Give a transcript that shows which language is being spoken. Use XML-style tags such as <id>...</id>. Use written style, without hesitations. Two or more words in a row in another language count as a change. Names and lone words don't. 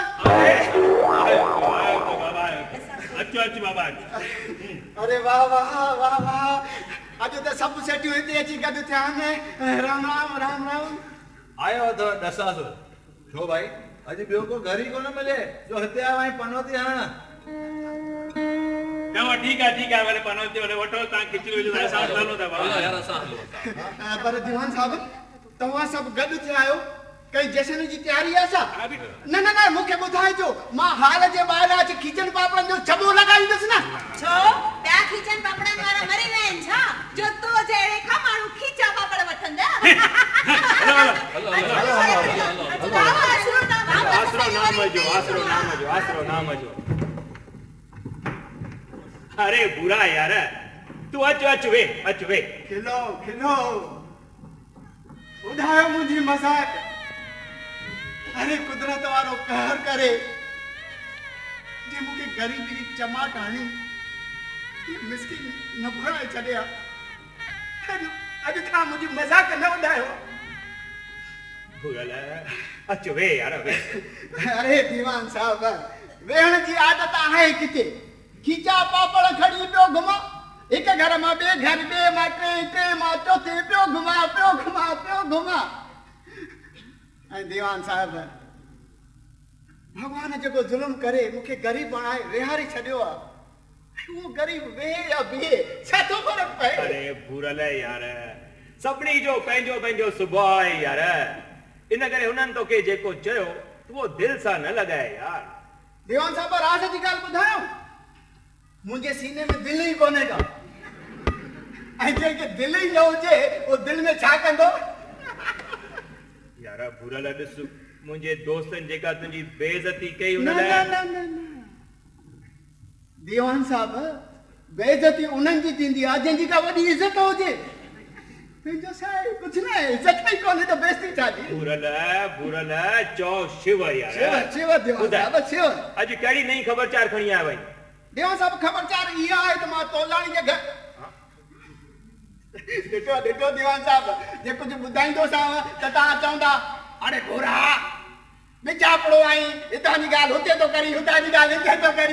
<sd>अचो अचो बाबा। अरे वाह वाह वाह वाह, अॼु त सभु सेटियूं हिते अची गॾु थिया आहिनि। राम राम राम राम। आयो अथव ॾसासुर। छो भाई अॼु ॿियो को घर ई कोन मिले जो हिते आयो ऐं पनौती हणण।</sd> <hi>चलो ठीक है</hi> <sd>भले पनौती वाले वठो, तव्हां खिचड़ी जो असां हलो था बाबा। पर दीवान साहब तव्हां सभु गॾु थिया आहियो, कई जश्न जी तयारी आहे छा? न न न, मूंखे ॿुधाइजो, मां हाल जे ॿाहिरि अची खीचन पापड़नि जो छॿो लॻाईंदुसि न। छो ॿिया खीचन पापड़नि वारा मरी विया आहिनि छा, जो तो जहिड़े खां माण्हू खीचा पापड़ वठंदा? आसरो नाम जो। अरे बुरा यार, तू अच वे। खिलो खिलो, ॿुधायो मुंहिंजी मज़ाक। अरे कुदरत वारो कहर करे जे मुखे गरीबी जी चमाट आणी मिस्किन न भणाए छॾिया अॼु खां मुंहिंजी मज़ाक न उॾायो भुरल अच वे यार वे अरे दीवान साहब वेहण जी आदत आहे किथे खीचा पापड़ खड़ी पियो घुमा एक घर मां बे घर बे मां टे मां चौथे पियो घुमा ऐं दीवान साहब भगवान जेको जुल्म करे मुखे गरीब बणाए रिहारी छॾियो आहे वो गरीब वे या बे छा थो फर्क पए अरे भुरल यार सभिनी जो पंहिंजो पंहिंजो सुभाउ आहे यार इन करे हुननि तोखे जेको चयो वो दिल सां न लॻाए यार दीवान साहब राज जी ॻाल्हि ॿुधायो मुंहिंजे सीने में दिल ई कोन्हे का ऐं जंहिंखे दिल ई न हुजे वो दिल में छा कंदो यार भुरल ॾिस मुंहिंजे दोस्तनि जेका तुंहिंजी बेइज़ती कई हुन न लाइ न न न दीवान साहब बेइज़ती उन्हनि जी थींदी आहे जंहिंजी का वॾी इज़त हुजे पंहिंजो छा आहे कुझु न आहे इज़त ई कोन्हे त बेइज़ती छा जी भुरल चओ शिव यार शिव दीवान साहब शिव अॼु कहिड़ी नई ख़बरचार खणी आया भई दीवान साहब ख़बरचार इहा आहे त मां तोलाणी जे घर ॾिठो दीवान साहब जे कुझु ॿुधाईंदोसांव त तव्हां चवंदा अरे घोड़ा विचापड़ो आई हितां जी ॻाल्हि हुते थो करी हुतां जी ॻाल्हि हिते थो करी</sd>